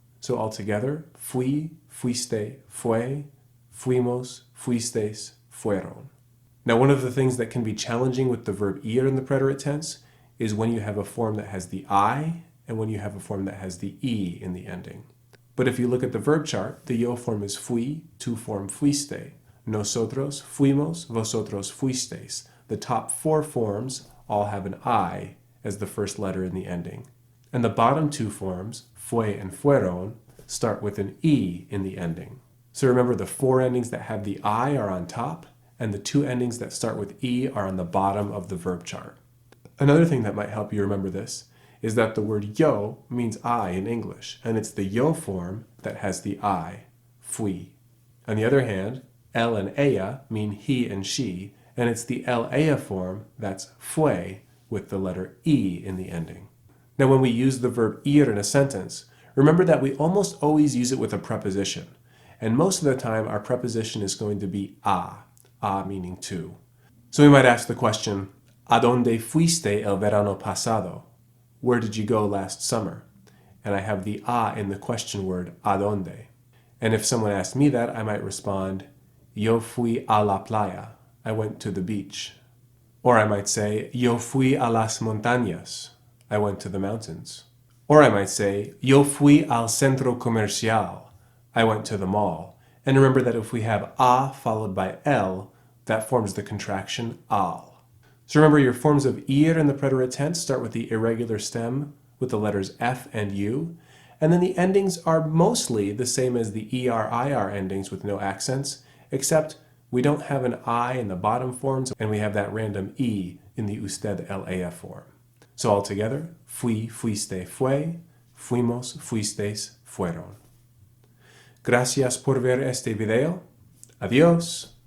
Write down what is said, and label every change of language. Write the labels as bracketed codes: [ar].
[en] So altogether, [es] fui, fuiste, fue, fuimos, fuisteis, fueron. [en] Now, one of the things that can be challenging with the verb ir in the preterite tense is when you have a form that has the I and when you have a form that has the E in the ending. But if you look at the verb chart, the yo form is fui, to form fuiste. [es] Nosotros fuimos, vosotros fuisteis. [en] The top four forms all have an I as the first letter in the ending. And the bottom two forms, fue and fueron, start with an E in the ending. So remember, the four endings that have the I are on top, and the two endings that start with E are on the bottom of the verb chart. Another thing that might help you remember this is that the word yo means I in English, and it's the yo form that has the I, fui. On the other hand, él and ella mean he and she, and it's the él, ella form that's fue with the letter E in the ending. Now, when we use the verb ir in a sentence, remember that we almost always use it with a preposition, and most of the time our preposition is going to be a meaning to. So we might ask the question, [es] ¿A dónde fuiste el verano pasado? [en] Where did you go last summer? And I have the a in the question word ¿a dónde? And if someone asked me that, I might respond, [es] Yo fui a la playa. [en] I went to the beach. Or I might say, [es] Yo fui a las montañas. [en] I went to the mountains. Or I might say, [es] Yo fui al centro comercial. [en] I went to the mall. And remember that if we have a followed by el, that forms the contraction al. So remember, your forms of ir in the preterite tense start with the irregular stem with the letters F and U, and then the endings are mostly the same as the er-ir endings with no accents, except we don't have an I in the bottom forms, and we have that random E in the usted, el, ella form. So altogether, [es] fui, fuiste, fue, fuimos, fuisteis, fueron. Gracias por ver este video. Adiós.